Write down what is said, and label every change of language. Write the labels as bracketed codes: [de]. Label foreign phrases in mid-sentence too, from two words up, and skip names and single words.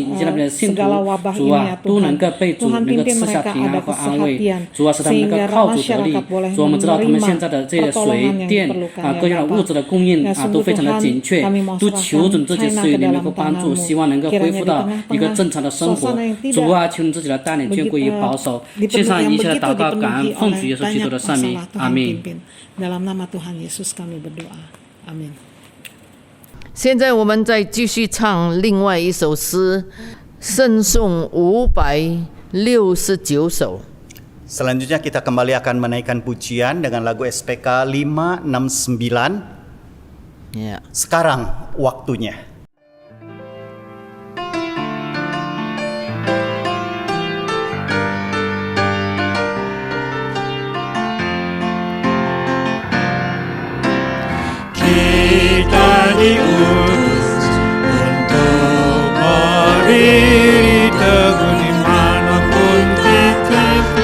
[zh] 以及那边的信徒，主都能够被主能够赐下平安和安慰，主使他们能够靠主得力，主我们知道他们现在的这些水电各样的物质的供应都非常的紧缺，都求准自己赐予怜悯和帮助，希望能够恢复到一个正常的生活，主求你自己来带领眷顾与保守，献上一切的祷告感恩，奉主耶稣基督的圣名，阿们。 [id] Dalam nama Tuhan Yesus kami berdoa. Amin. [zh] 现在我们再继续唱另外一首诗，圣颂569首。 [id] Selanjutnya kita kembali akan menaikkan pujian dengan lagu SPK 569. Ya. Sekarang waktunya. Kita diutus untuk berdiri teguh dimanapun titik